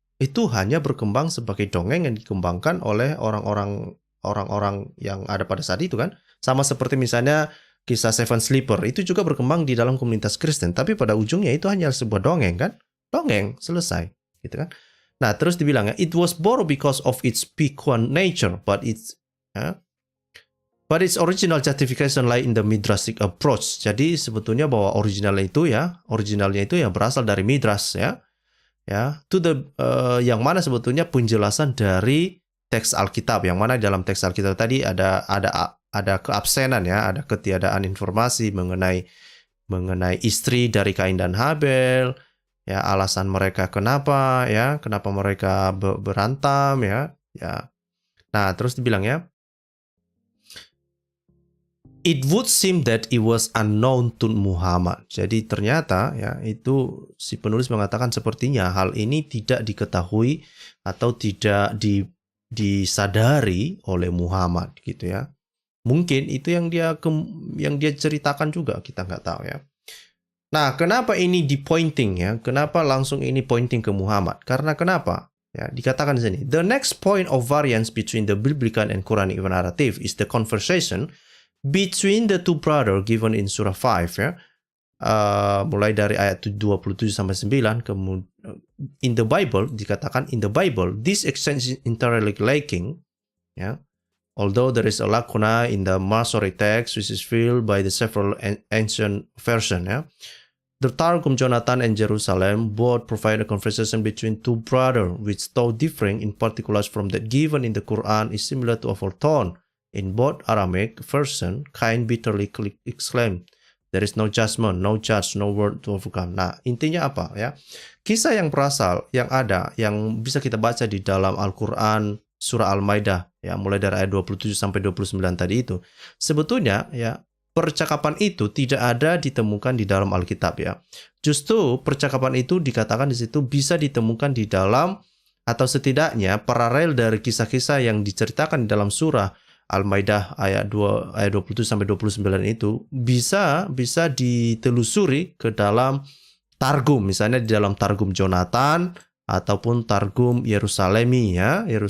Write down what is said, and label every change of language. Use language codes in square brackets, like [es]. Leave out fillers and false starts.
[id] Itu hanya berkembang sebagai dongeng yang dikembangkan oleh orang-orang yang ada pada saat itu kan. Sama seperti misalnya kisah Seven Sleeper itu juga berkembang di dalam komunitas Kristen, tapi pada ujungnya itu hanya sebuah dongeng kan? Dongeng, selesai, gitu kan? Nah, terus dibilang ya, [en] it was borrowed because of its piquant nature, but its original justification lie in the midrashic approach. [id] Jadi sebetulnya bahwa originalnya itu ya berasal dari midras ya, to the yang mana sebetulnya penjelasan dari teks Alkitab, yang mana dalam teks Alkitab tadi ada keabsenan ya, ada ketiadaan informasi mengenai istri dari Kain dan Habel, ya alasan mereka kenapa mereka berantem ya. Nah, terus dibilang ya, [en] it would seem that it was unknown to Muhammad. [id] Jadi ternyata ya itu si penulis mengatakan sepertinya hal ini tidak diketahui atau tidak disadari oleh Muhammad gitu ya. Mungkin itu yang dia ceritakan juga, kita nggak tahu ya. Nah, kenapa ini di-pointing ya? Kenapa langsung ini pointing ke Muhammad? Karena kenapa? Ya, dikatakan di sini, [en] the next point of variance between the biblical and Quranic narrative is the conversation between the two brothers given in surah 5 ya. [id] Mulai dari ayat 27 sampai 9, kemudian [en] in the Bible [id] dikatakan [en] in the Bible this exchange is entirely lacking ya. Although there is a lacuna in the Masoretic text which is filled by the several ancient version ya. The Targum Jonathan and Jerusalem both provide a conversation between two brothers which though differing in particulars from that given in the Quran is similar to our tone. In both Aramaic version, Cain bitterly exclaimed, there is no judgment, no judge, no word to overcome. [id] Nah, intinya apa ya? Kisah yang yang bisa kita baca di dalam Al-Quran surah Al-Maidah ya, mulai dari ayat 27 sampai 29 tadi itu. Sebetulnya ya, percakapan itu tidak ada ditemukan di dalam Alkitab ya. Justru percakapan itu dikatakan di situ bisa ditemukan di dalam, atau setidaknya paralel dari kisah-kisah yang diceritakan di dalam surah Al-Maidah ayat 27 sampai 29 itu bisa ditelusuri ke dalam Targum, misalnya di dalam Targum Jonathan ataupun Targum Yerusalemi ya,